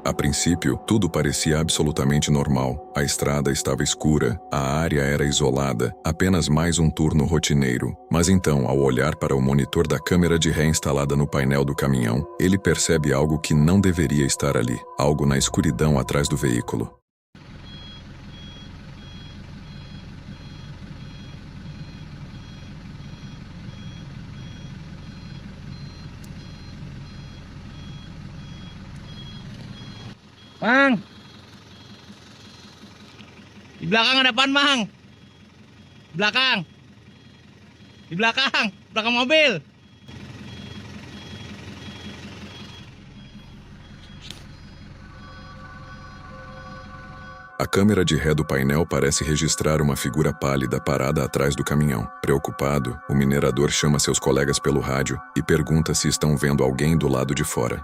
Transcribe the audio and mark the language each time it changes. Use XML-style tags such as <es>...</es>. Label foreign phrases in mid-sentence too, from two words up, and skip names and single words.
<pt>A princípio, tudo parecia absolutamente normal. A estrada estava escura, a área era isolada, apenas mais um turno rotineiro. Mas então, ao olhar para o monitor da câmera de ré instalada no painel do caminhão, ele percebe algo que não deveria estar ali. Algo na escuridão atrás do veículo.</pt> <id>Mang! Di belakang ada apaan, Mang? Belakang! Di belakang! Belakang mobil!</id> <pt>A câmera de ré do painel parece registrar uma figura pálida parada atrás do caminhão. Preocupado, o minerador chama seus colegas pelo rádio e pergunta se estão vendo alguém do lado de fora.</pt>